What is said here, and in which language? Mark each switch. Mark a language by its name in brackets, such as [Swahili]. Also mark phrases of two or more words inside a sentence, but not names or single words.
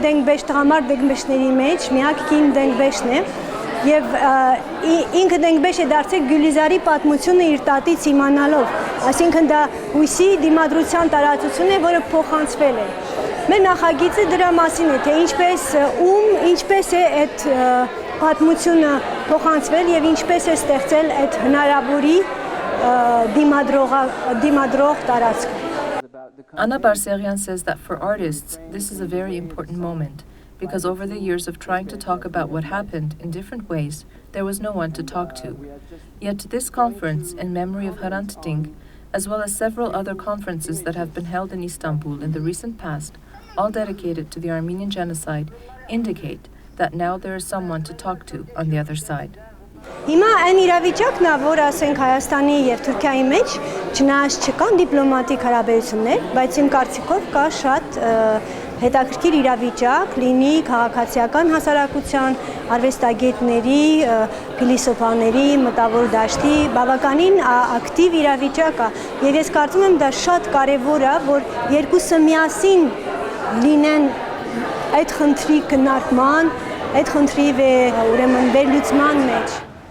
[Armenian] դենգբեշ տղամարդ դենգբեշների մեջ միակ կին դենգբեշն է, եւ ինքը դենգբեշ է դարձել Գյուլիզարի պատմությունը իր տատից իմանալով, այսինքն դա հույսի դիմադրության տարածություն է, որը փոխանցվել է։ Մեր նախագիծը դրա մասին է, թե ինչպես է այդ պատմությունը փոխանցվել եւ ինչպես է ստեղծել այդ հնարավորի դիմադրող տարածք։ [English] Anna Barseghian says that for artists, this is a very important moment, because over the years of trying to talk about what happened in different ways, there was no one to talk to. Yet this conference, in memory of Hrant Dink, as well as several other conferences that have been held in Istanbul in the recent past, all dedicated to the Armenian Genocide, indicate that now there is someone to talk to on the other side. [Armenian] Հիմա այն իրավիճակն է, որ ասենք Հայաստանի եւ Թուրքիայի մեջ չնայած չկան դիպլոմատիկ հարաբերություններ, բայց իմ կարծիքով կա շատ հետաքրքիր իրավիճակ լինի քաղաքացիական հասարակության, արվեստագետների, փիլիսոփաների, մտավոր դաշտի բավականին ակտիվ իրավիճակ է եւ ես կարծում եմ դա շատ կարեւոր է, որ երկուսը միասին լինեն այդ խնդրի քննարկման, այդ խնդրի ուրեմն վերլուծման մեջ։